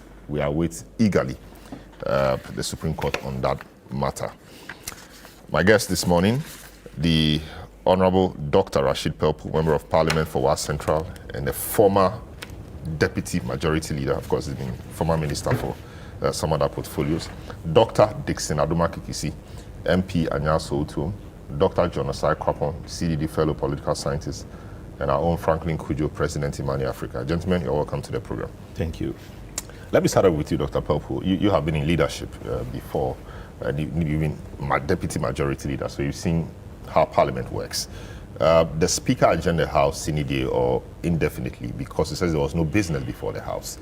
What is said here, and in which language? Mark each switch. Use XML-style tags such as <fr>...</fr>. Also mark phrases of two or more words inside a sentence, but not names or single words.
<en>We await eagerly the Supreme Court on that matter. My guest this morning, the Honorable Dr. Rashid Pelpu, Member of Parliament for Wa Central and the former Deputy Majority Leader, of course, he's been former Minister for some other portfolios. Dr. Dixon Adumakikisi, MP Anyaso Utuom, Dr. John Osai Kwapon, CDD Fellow Political Scientist, and our own Franklin Kujo, President Imani Africa. Gentlemen, you're welcome to the program. Thank you. Let me start off with you, Dr. Pelpu. You have been in leadership before, you've been Deputy Majority Leader, so you've seen how Parliament works. The Speaker adjourned the House sine die or indefinitely because he says there was no business before the House.</en>